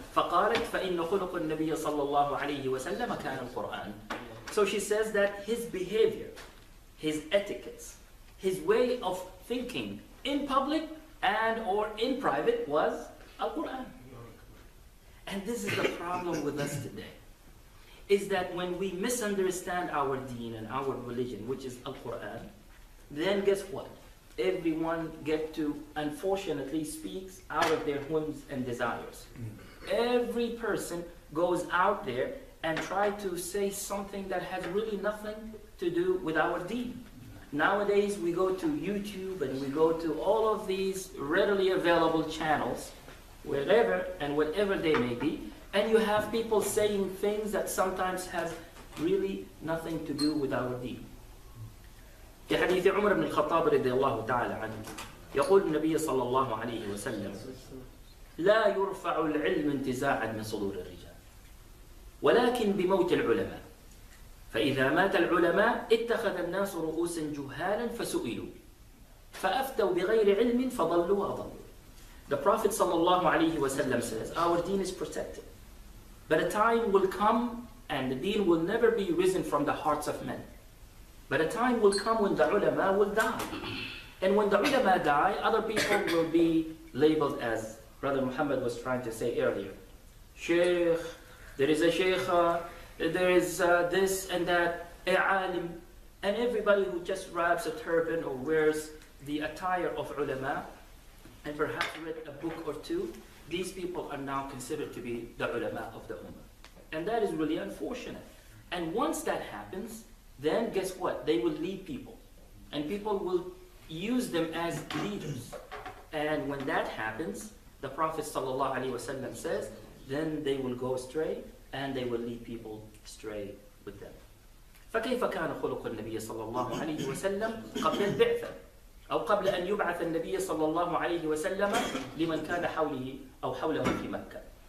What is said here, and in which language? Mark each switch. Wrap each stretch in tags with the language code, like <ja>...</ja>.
<ar>فقالت فإن خلق النبي صلى الله عليه وسلم كان القرآن.</ar> <en>So she says that his behavior, his etiquettes, his way of thinking in public and or in private was Al-Quran. And this is the problem with us today, is that when we misunderstand our deen and our religion, which is Al-Quran, then guess what? Everyone get to, unfortunately, speaks out of their whims and desires. Every person goes out there and try to say something that has really nothing to do with our deen. Nowadays, we go to YouTube and we go to all of these readily available channels, wherever and whatever they may be, and you have people saying things that sometimes have really nothing to do with our deen.</en> <ar>في حديث عمر بن الخطاب رضي الله تعالى عنه يقول النبي صلى الله عليه وسلم: لا يرفع العلم انتزاعا من صدور الرجال ولكن بموت العلماء فإذا مات العلماء اتخذ الناس رؤوسا جهالا فسئلوا فأفتوا بغير علم فضلوا وأضلوا.</ar> <en>The Prophet صلى الله عليه وسلم says, our deen is protected, but a time will come and the deen will never be risen from the hearts of men. But a time will come when the ulama will die. And when the ulama die, other people will be labeled, as Brother Muhammad was trying to say earlier. Sheikh, there is a sheikha, there is this and that, a alim. And everybody who just wraps a turban or wears the attire of ulama, and perhaps read a book or two, these people are now considered to be the ulama of the ummah. And that is really unfortunate. And once that happens, then guess what? They will lead people. And people will use them as leaders. And when that happens, the Prophet ﷺ says, then they will go astray and they will lead people astray with them.</en> <ar>فكيف كان خلق النبي صلى الله عليه وسلم قبل البعثة أو قبل أن يبعث النبي صلى الله عليه وسلم لمن كان حوله أو حوله في مكة.</ar>